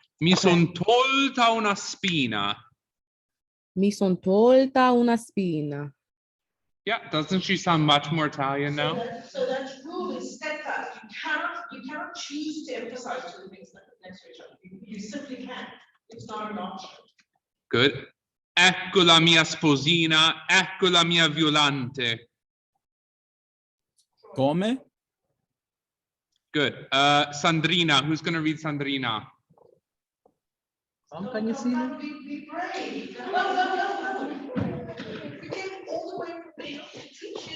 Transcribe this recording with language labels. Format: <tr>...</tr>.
<it>Mi son tolta una spina. Mi son tolta una spina.</it> <en>Yeah, doesn't she sound much more Italian now? So that rule is steadfast. You cannot choose to emphasize two things next to each other. You simply can't. It's not an option. Good.</en> <it>Ecco la mia sposina, ecco la mia violante. Come?</it> <en>Good. Sandrina, who's going to read Sandrina? Can you see me? Be brave. We came all the way from Maine to teach you.</en>